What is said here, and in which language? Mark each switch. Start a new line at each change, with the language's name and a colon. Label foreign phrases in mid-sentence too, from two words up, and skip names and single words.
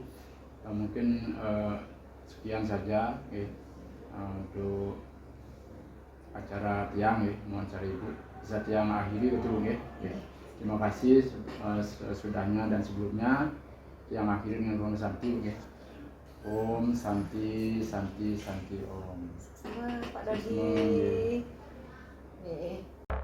Indonesian: Mungkin sekian saja ya. Untuk acara Tiang ya, wawancara Ibu. Bisa yang akhiri betul nggih. Oke. Terima kasih sudahnya dan sebelumnya. Yang akhiri dengan ruang santi nggih.
Sanskrit: Om Santi Santi Santi Om.
Indonesian: Sama Pak Dodi. Nggih. Nih.